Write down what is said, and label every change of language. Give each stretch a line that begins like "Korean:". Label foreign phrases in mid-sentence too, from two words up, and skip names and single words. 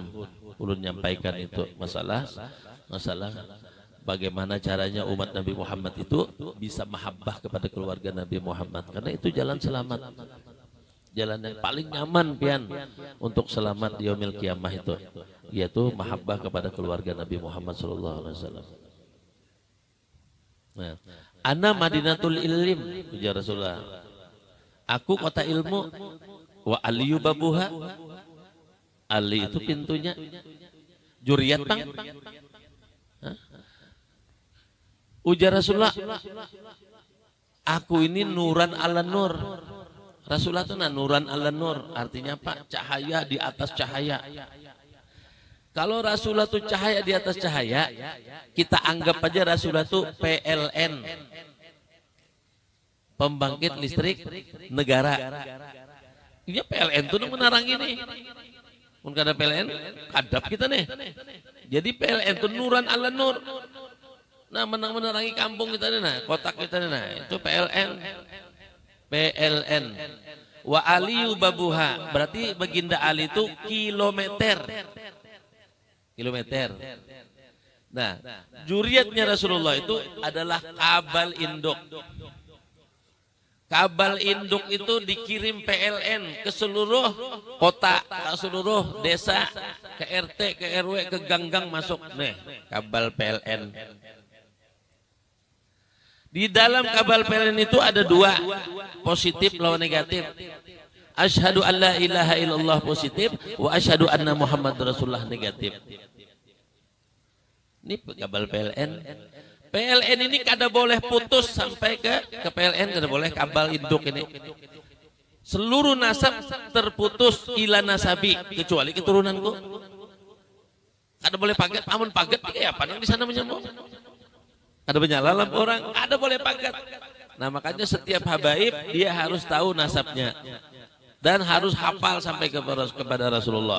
Indonesian: Ulun nyampaikan itu masalah bagaimana caranya umat Nabi Muhammad itu bisa mahabbah kepada keluarga Nabi Muhammad. Karena itu jalan selamat. Jalan yang paling nyaman pian untuk selamat di
Arabic: يوم القيامة
Indonesian: itu, yaitu mahabbah kepada keluarga Nabi Muhammad SAW. Nah,
Arabic: أنا مدينة العلم,
Indonesian: ujar Rasulullah. Aku kota ilmu,
Arabic: وعلي بابها.
Indonesian: Ali itu pintunya. Juriyat bang. Ujar Rasulullah, aku ini
Arabic: نورا على نور.
Indonesian: Rasulullah itu
Arabic: نورا على نور,
Indonesian: artinya apa? Cahaya di atas cahaya. Kalau Rasulullah itu cahaya di atas cahaya, kita anggap aja Rasulullah itu PLN, pembangkit listrik negara. Ini PLN itu menarang ini. Mungkin ada PLN, kadap kita nih. Jadi PLN itu
Arabic: نورا على نور.
Indonesian: Nah, menerangi kampung kita nih, nah, kotak kita nih, nah, itu PLN.
Arabic: وعلي بابها,
Indonesian: berarti baginda Ali itu kilometer. Nah, juriyatnya Rasulullah itu adalah kabal induk. Kabal induk itu dikirim PLN ke seluruh kota, ke seluruh desa, ke RT, ke RW, ke gang-gang masuk. Nih, kabal PLN. Di dalam kabal PLN itu ada dua, positif lawan negatif.
Arabic: أشهد أن لا إله إلا الله positif, وأشهد أن محمدا رسول الله negatif.
Indonesian: Ini kabal PLN.
Banjar: PLN ini kada boleh putus sampai ke PLN, kada boleh kabal induk ini.
Indonesian: Seluruh nasab terputus
Arabic: إلا نسبي,
Indonesian: kecuali keturunanku.
Banjar: Kada boleh paget, amun paget kayak apa yang di sana menyambung. Ada menyala lampu orang, ada boleh pagat.
Indonesian: Nah, makanya setiap habaib dia harus tahu nasabnya dan harus hafal sampai kepada Rasulullah.